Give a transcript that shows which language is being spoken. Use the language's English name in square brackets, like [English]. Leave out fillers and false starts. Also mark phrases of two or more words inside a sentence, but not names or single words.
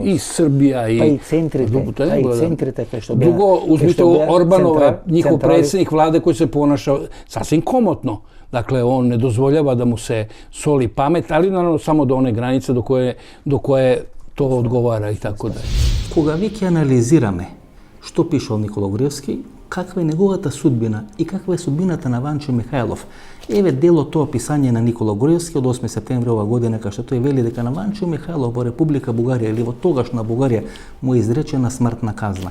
[Croatian] I Srbija. Pa i centrite. Drugo, uzmite Orbanova, njihov predsjednik vlade koji se ponaša sasvim komotno. Dakle, on ne dozvoljava da mu se soli pamet, ali naravno samo do one granice do koje to odgovara i tako dalje. [Macedonian] Кога веќе анализираме што пишал Никола Груевски, каква е неговата судбина и каква е судбината на Ванчо Михајлов. Еве дел од тоа описање на Никола Груевски од 8 септември ова година, кај што тој вели дека на Ванчо Михајлов во Република Бугарија или во тогашна Бугарија му е изречена смртна казна.